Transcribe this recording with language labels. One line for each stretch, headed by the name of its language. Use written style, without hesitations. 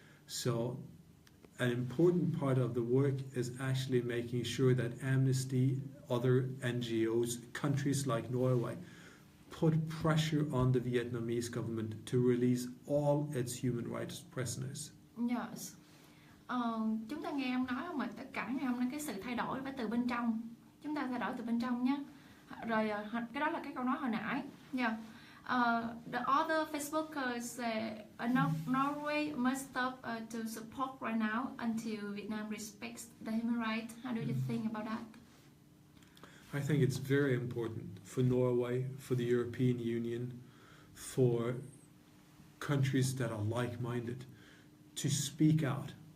English: So an important part of the work is actually making sure that Amnesty, other NGOs, countries like Norway, put pressure on the Vietnamese government to release all its human rights prisoners. Yes.
Vietnamese: Chúng ta nghe em nói không ạ? Tất cả ngày hôm nay cái sự thay đổi phải từ bên trong. Chúng ta thay đổi từ bên trong nhé. Rồi cái đó là cái câu nói hồi nãy.
English: Yeah. The other Facebookers say Norway must stop to support right now until Vietnam respects the human rights. How do you think about that? I think it's very important for Norway, for the European Union, for countries that are like-minded, to speak out,